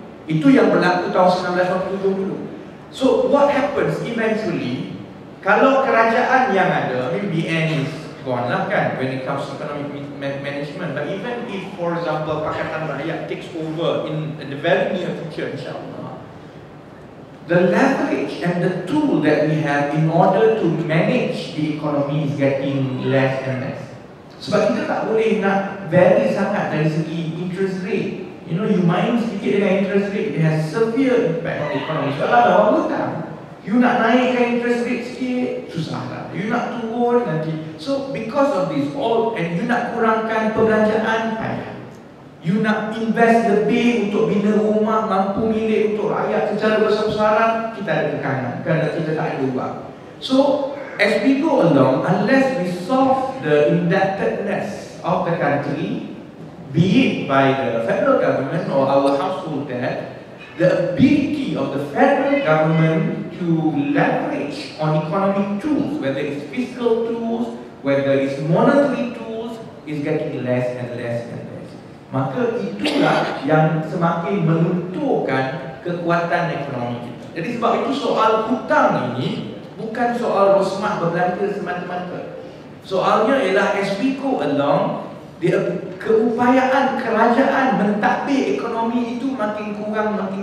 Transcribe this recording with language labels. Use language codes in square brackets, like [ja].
[ms] Itu yang berlaku tahun 1947 dulu. [en] So what happens eventually, [ms] kalau kerajaan yang ada, [en] I mean BN is gone [ms] lah kan [en] when it comes to economic management, but even if for example Pakatan Rakyat takes over in the very near future, insyaAllah, the leverage and the tool that we have in order to manage the economy is getting less and less. [ms] Sebab kita tak boleh nak vary sangat dari segi interest rate. [en] You know, you [ms] main sedikit dengan [en] interest rate, it has severe impact on the economy. [ms] Soalan orang hutang, you nak naikkan interest rate sikit, susah lah. [en] You [ms] nak turun nanti. [en] So because of this all, and you [ms] nak kurangkan perbelanjaan, payah. You nak invest lebih untuk bina rumah, mampu milik untuk rakyat secara besar-besaran, kita ada tekanan kerana kita tak ada uang. [en] So as we go along, unless we solve the indebtedness of the country, be it by the federal government or our household debt, the ability of the federal government to leverage on economic tools, whether it's fiscal tools, whether it's monetary tools, is getting less and less and less. [ms] Maka itulah yang semakin menentukan kekuatan ekonomi kita. Jadi sebab itu soal hutang ini bukan soal Rosmah berbelanja semata-mata. Soalnya ialah [en] as we go along, [ms] keupayaan kerajaan mentadbir ekonomi itu makin kurang.